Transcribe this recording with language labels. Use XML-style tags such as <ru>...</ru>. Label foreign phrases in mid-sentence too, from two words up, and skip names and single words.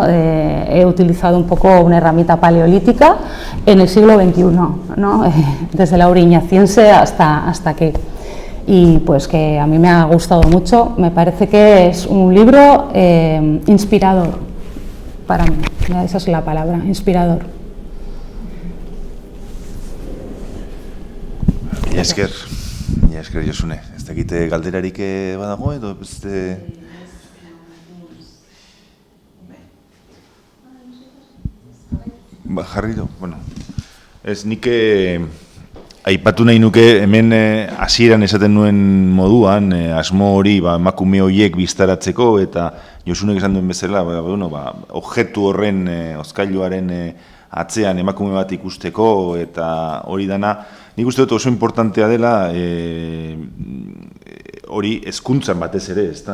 <es>He utilizado un poco una herramienta paleolítica en el siglo XXI, ¿no? Desde la Auriñaciense hasta aquí. Y pues que a mí me ha gustado mucho, me parece que es un libro inspirador para mí, esa es la palabra, inspirador.</es> <eu>Mila esker Josune, ez dakite galderarik badago edo beste... Jarri du, bueno, ez nik aipatu nahi nuke hemen hasieran esaten nuen moduan, asmo hori emakume horiek biztaratzeko eta Josunek esan duen bezala, objektu horren, hozkailuaren atzean emakume bat ikusteko eta hori dana, nik uste dut oso importantea dela hori hezkuntzan batez ere, ezta?</eu>